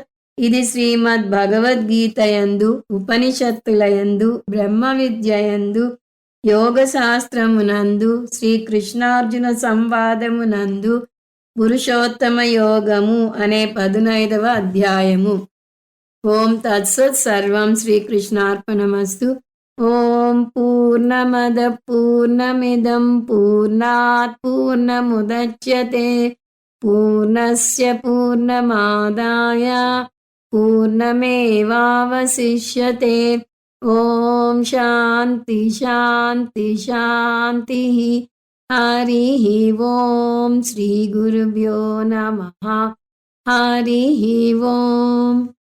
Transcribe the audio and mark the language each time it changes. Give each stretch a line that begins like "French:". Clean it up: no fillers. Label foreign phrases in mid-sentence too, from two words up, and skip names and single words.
Telugu: ఇది శ్రీమద్ భగవద్గీతయందు, ఉపనిషత్తులయందు, బ్రహ్మ విద్యయందు, యోగ శాస్త్రమునందు, శ్రీకృష్ణార్జున సంవాదమునందు పురుషోత్తమ యోగము అనే 15వ అధ్యాయము.
Sanskrit: ఓం తత్సత్. సర్వం శ్రీకృష్ణార్పణమస్తు. ఓం పూర్ణమద పూర్ణమిదం పూర్ణాత్ పూర్ణముదచ్యతే పూర్ణస్య పూర్ణమాదాయ పూర్ణమేవావశిష్యతే. ఓం శాంతి శాంతి శాంతి. హరి ఓం. శ్రీ గురుభ్యో నమః. హరి ఓం.